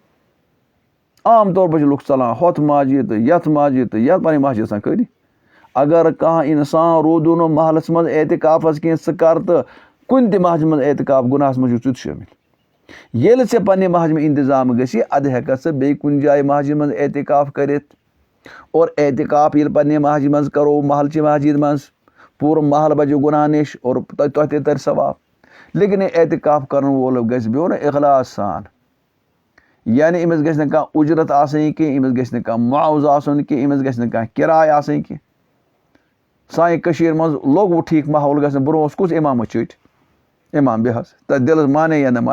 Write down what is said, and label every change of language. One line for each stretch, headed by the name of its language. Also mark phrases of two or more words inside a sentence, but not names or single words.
Kashmiri: عام طور پر چھِ لُکھ ژلان ہۄتھ مسجد تہٕ یتھ مسجد تہٕ یتھ پنٕنۍ مسجد آسان خٲلی اگر کانٛہہ اِنسان روٗدوٗ نہٕ محلس منٛز اعتکافس کینٛہہ ژٕ کر تہٕ کُنہِ تہِ مسجد منٛز اعتکاف گُناہس منٛز چھُ ژٕ تہِ شٲمِل ییٚلہِ ژےٚ پننہِ مسجد منٛز انتظام گژھِ اَدٕ ہٮ۪ککھ ژٕ بیٚیہِ کُنہِ جایہِ مسجد منٛز اعتکاف کٔرِتھ اور اعتکاف ییٚلہِ پننہِ مسجد منٛز کرو محلچہِ مسجد منٛز پوٗرٕ محل بچہِ گُناہ نِش اور تۄہہِ تہِ ترِ ثواب لیکن یہِ اعتکاف کرن وول گژھِ بِہُن اخلاص سان یعنی أمِس گژھِ نہٕ کانٛہہ اُجرت آسٕنۍ کینٛہہ أمِس گژھِ نہٕ کانٛہہ معاوضہٕ آسُن کینٛہہ أمِس گژھِ نہٕ کانٛہہ کِراے آسٕنۍ کینٛہہ سانہِ کٔشیٖرِ منٛز لوٚگ وۄنۍ ٹھیٖک ماحول گژھنہٕ برونٛہہ اوس کُس اِمامس چٔٹۍ اِمام بیٚہہ حظ تتھ دِلس مانے یا نہ